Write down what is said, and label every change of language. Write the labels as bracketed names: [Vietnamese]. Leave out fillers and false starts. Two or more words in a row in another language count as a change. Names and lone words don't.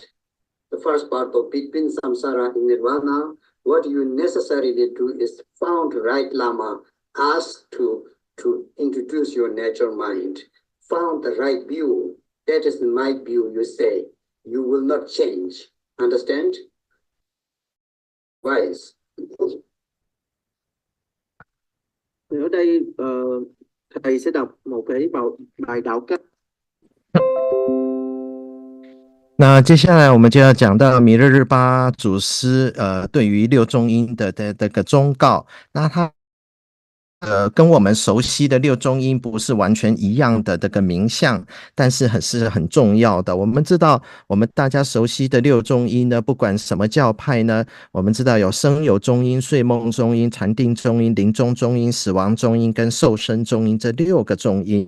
[English] The first part of between samsara and nirvana, what you necessarily do is found right Lama, ask to introduce your natural mind, found the right view. That is my view, you say. You will not change. Understand? Wise. [Vietnamese] Ở đây thầy sẽ đọc một cái bài đạo cách. [Chinese] 那接下来我们就要讲到弥勒日巴祖师对于六中阴的这个忠告。那他跟我们熟悉的六中阴不是完全一样的这个名相，但是很重要的。我们知道我们大家熟悉的六中阴呢，不管什么教派呢，我们知道有生有中阴、睡梦中阴、禅定中阴、临终中阴、死亡中阴跟受生中阴这6个中阴。